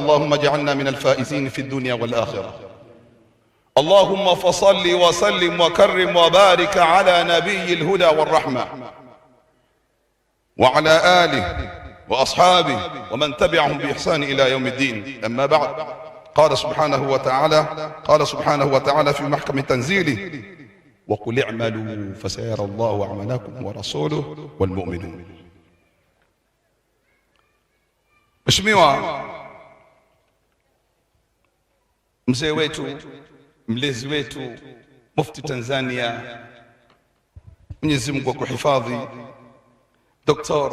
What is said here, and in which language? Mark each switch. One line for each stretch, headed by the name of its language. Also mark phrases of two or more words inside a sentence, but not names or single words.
Arabic: اللهم اجعلنا من الفائزين في الدنيا والآخرة. اللهم فصل وسلم وكرم وبارك على نبي الهدى والرحمة وعلى آله وأصحابه ومن تبعهم بإحسان إلى يوم الدين. أما بعد، قال سبحانه وتعالى في محكم تنزيله: وقل اعملوا فسيرى الله أعمالكم ورسوله والمؤمنون.
Swahili: Mheshimiwa mzee wetu, mlezi wetu, mufti Tanzania, Mwenyezi Mungu akuhifadhi, Dr.